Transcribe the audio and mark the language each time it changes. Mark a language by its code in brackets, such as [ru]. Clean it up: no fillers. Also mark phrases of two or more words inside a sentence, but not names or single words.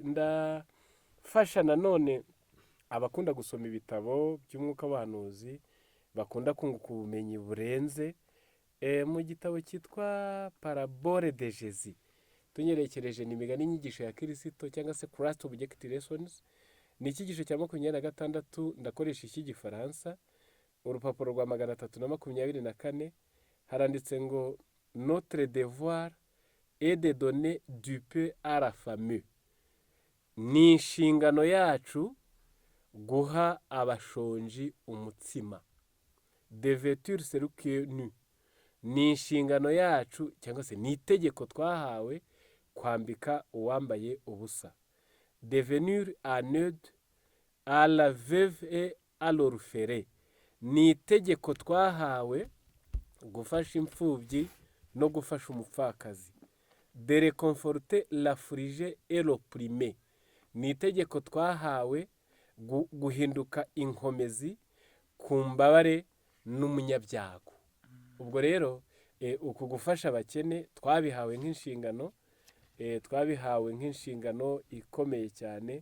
[rw] Ndafasha nanone abakunda gusoma ibitabo by'umwuka w'abahanuzi, bakunda kunguka ubumenyi burenze, mu gitabo cyitwa Parabole de Jésus, tunyerekereje ni imigani y'inyigisho ya Kristo, cyangwa se Christ Object Lessons, ni icyigisho cya 26. Ndakoresha icy'igifaransa, urupapuro rwa 324, haranditse ngo [fr] notre devoir est de donner du pain à la famille. [rw] Ni inshingano yacu guha abashonji umutsima. [fr] De vêtir celui qui est nu. [rw] Ni inshingano yacu, cyangwa se ni itegeko twahawe kwambika uwambaye ubusa. [fr] Devenir en aide à la veuve et à l'orphelin. [rw] Ni itegeko twahawe gufasha imfubyi no gufasha umupfakazi. [fr] De réconforter l'affligé et l'opprimé. [rw] Ni itegeko twahawe guhinduka inkomezi ku mbabare n'umunyabyago. Ubwo rero uku gufasha abakene twabihawe nk'inshingano ikomeye cyane.